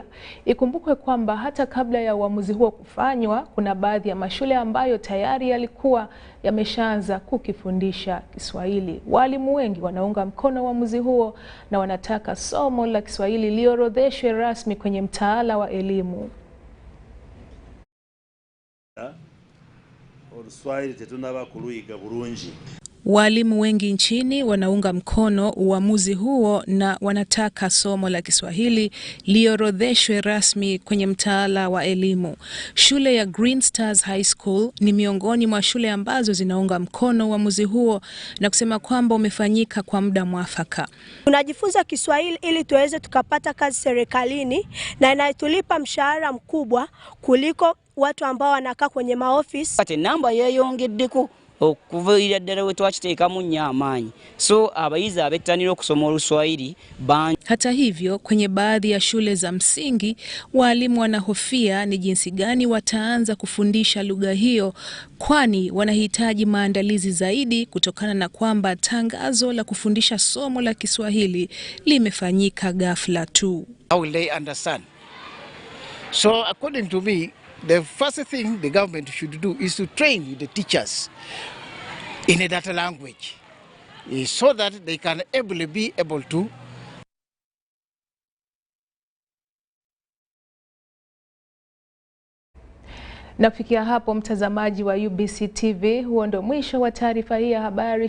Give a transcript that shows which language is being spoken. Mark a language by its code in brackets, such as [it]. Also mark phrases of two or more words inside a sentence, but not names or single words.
[sw] Ikumbukwe kwamba hata kabla ya uamuzi huo kufanywa, kuna baadhi ya mashule ambayo tayari yalikuwa yameshaanza kukifundisha Kiswahili. Walimu wengi wanaunga mkono uamuzi huo na wanataka somo la Kiswahili liorodheshwe rasmi kwenye mtaala wa elimu. [lg] Oluswahili tetunaba kuluyiga bulungi. [sw] Walimu wengi nchini wanaunga mkono uamuzi huo na wanataka somo la Kiswahili liorodheshwe rasmi kwenye mtaala wa elimu. Shule ya Green Stars High School ni miongoni mwa shule ambazo zinaunga mkono uamuzi huo na kusema kwamba umefanyika kwa muda mwafaka. Tunajifunza Kiswahili ili tuweze tukapata kazi serikalini na inatulipa mshahara mkubwa kuliko watu ambao wanakaa kwenye maofisi. [lg] Ate namba yeyongedeko okuva ddala we twakiteekamu nnyo amaanyi, so abayizi abettanira okusoma Oluswahili bangi. [sw] Hata hivyo, kwenye baadhi ya shule za msingi walimu wanahofia ni jinsi gani wataanza kufundisha lugha hiyo, kwani wanahitaji maandalizi zaidi kutokana na kwamba tangazo la kufundisha somo la Kiswahili limefanyika ghafla tu. [en] How will they understand? So according to me, the first thing the government should do is to train the teachers in that language, so that they can be able to. [sw] Na kufikia hapo, mtazamaji wa UBC TV, huo ndo mwisho wa taarifa hii ya habari.